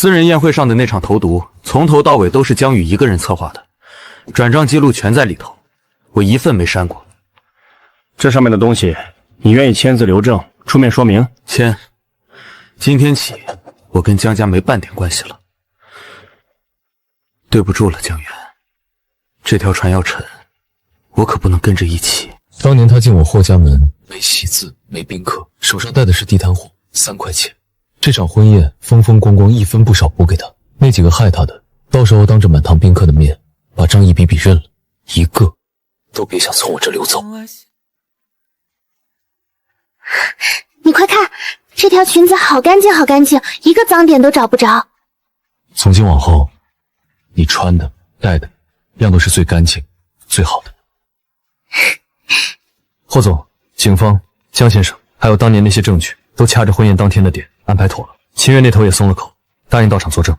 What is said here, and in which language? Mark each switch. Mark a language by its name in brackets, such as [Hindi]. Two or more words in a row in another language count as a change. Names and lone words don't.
[Chinese] 私人宴會上的那場投毒，從頭到尾都是江宇一個人策劃的，轉賬記錄全在裡頭，我一份沒刪過。這上面的東西，你願意簽字留證，出面說明？簽。今天起，我跟江家沒半點關係了。對不住了，江源，這條船要沉，我可不能跟着一起。當年他进我霍家门，没席字，没宾客，手上带的是地摊货，3 塊錢。這場婚宴風風光光，一分不少補給他。那幾個害他的，到時候當着滿堂賓客的面，把賬一筆筆認了，一個都別想從我這溜走。你快看，這條裙子好乾淨好乾淨，一個髒點都找不着。從今往後，你穿的、戴的，樣都是最乾淨、最好的。霍总、警方、江先生，还有当年那些证据，都掐着婚宴当天的点安排妥了。秦月那头也松了口，答应到场作证。